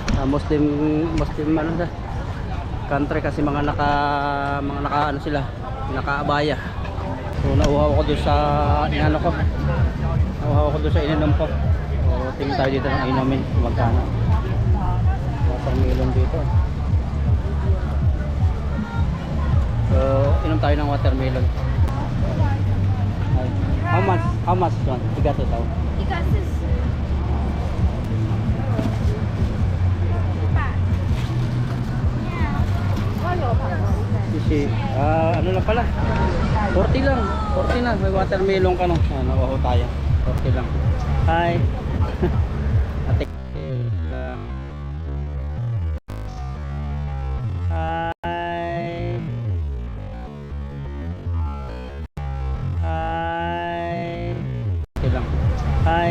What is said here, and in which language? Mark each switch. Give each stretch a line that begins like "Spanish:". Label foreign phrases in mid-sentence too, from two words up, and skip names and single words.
Filipino: Muslim ano na country kasi mga naka ano sila, nakaabaya. So nauhaw ako doon sa inano ko. Nauhaw ako doon sa ininom ko. So tingin tayo dito ng inumin, magkano. Watermelon dito. So, inom tayo ng watermelon.
English: How much? How much one? Tiga to tao.
Chinese: 一个40。我有朋友。
Filipino: Kasi, ano lang pala? 40 lang. 40 na. May watermelon ka no. Nawaho tayo. 40 lang. Hi. Ate. Hi.